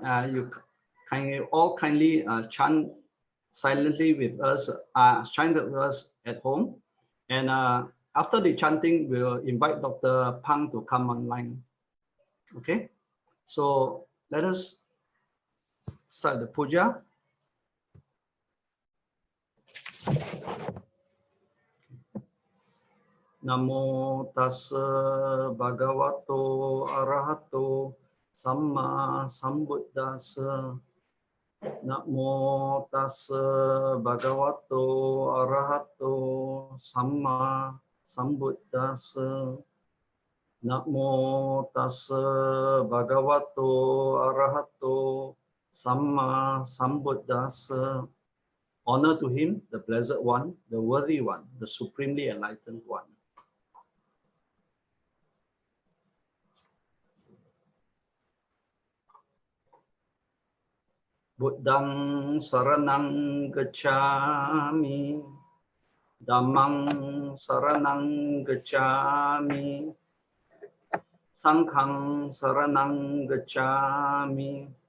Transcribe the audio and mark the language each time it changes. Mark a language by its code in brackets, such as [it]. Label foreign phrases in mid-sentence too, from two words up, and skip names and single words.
[en] You all kindly chant silently with us, chant with us at home. And after the chanting, we'll invite Dr. Pang to come online. Okay, so let us start the puja. [pi] Namo tassa bhagavato arahato samma sambuddhassa. Namo tassa bhagavato arahato samma sambuddhassa. Namo tassa bhagavato arahato samma sambuddhassa. [en] Honor to him, the blessed one, the worthy one, the supremely enlightened one. [pi] Buddhang saranang gacchami, Dhammang saranang gacchami, Sanghang saranang gacchami,